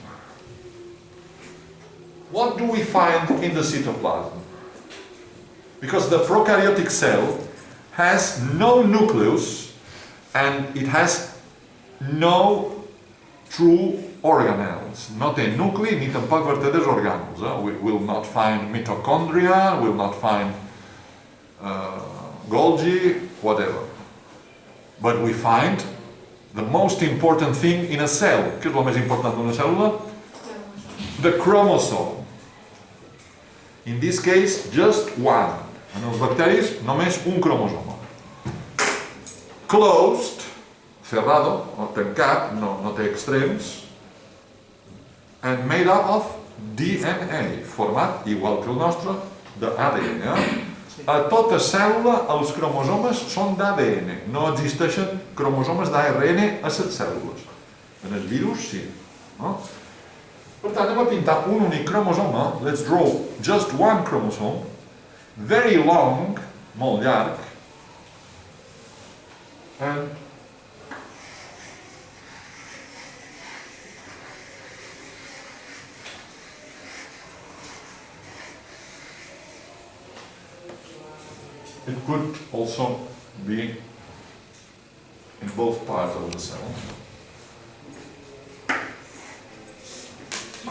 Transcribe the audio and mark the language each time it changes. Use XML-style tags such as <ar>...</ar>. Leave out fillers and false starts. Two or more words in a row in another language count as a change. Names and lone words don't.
<en>What do we find in the cytoplasm? Because the prokaryotic cell has no nucleus and it has no true organelles.</en> <ca>No té nucli ni tampoc verdaders orgànuls.</ca> <en>We will not find mitochondria, we will not find Golgi, whatever. But we find the most important thing in a cell.</en> <ca>Què és el més important d'una cèl·lula?</ca> <en>The chromosome. In this case, just one.</en> <ca>En els bacteris, només un cromosoma. Closed, cerrado, o tancat, no té extrems,</ca> <en>and made up of DNA,</en> <ca>format, igual que el nostre, d'ADN. A tota cèl·lula els cromosomes són d'ADN, no existeixen cromosomes d'ARN a les cèl·lules. En el virus sí. Per tant, anem a pintar un únic cromosoma.</ca> <en>Let's draw just one chromosome. Very long,</en> <ca>molt llarg,</ca> <en>and it could also be in both parts of the cell.</en>